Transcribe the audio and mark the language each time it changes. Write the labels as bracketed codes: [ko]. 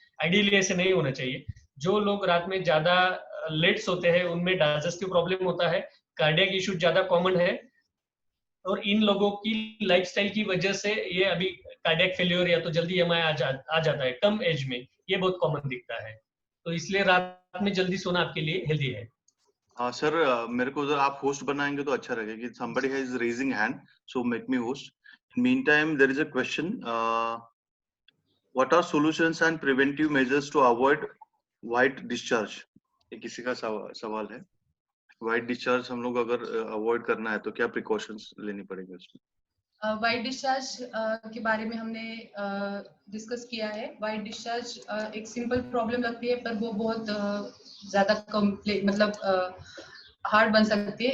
[hi] Ideally ऐसे नहीं होना चाहिए। जो लोग रात में ज्यादा लेट सोते हैं उनमें डाइजेस्टिव प्रॉब्लम होता है, कार्डियक इशू ज्यादा कॉमन है, और इन लोगों की लाइफस्टाइल की वजह से ये अभी कार्डियक फेलियर या तो जल्दी एमआई आ जाता है कम एज में, ये बहुत कॉमन दिखता है। तो इसलिए रात में जल्दी सोना आपके लिए हेल्दी है। सर मेरे को अगर आप होस्ट बनाएंगे तो अच्छा रहेगा कि [en] somebody has raising hand, so make me host. In meantime, there is a question. What are solutions and preventive measures to avoid white discharge? [hi] ये किसी का सवाल है। व्हाइट डिस्चार्ज हम लोग अगर अवॉइड करना है तो क्या प्रिकॉशंस लेनी पड़ेगी उसमें? वाइट डिस्चार्ज के बारे में हमने डिस्कस किया है। वाइट डिस्चार्ज एक सिंपल प्रॉब्लम लगती है, पर वो बहुत ज्यादा कॉम्प्लेक्स मतलब हार्ड बन सकती है।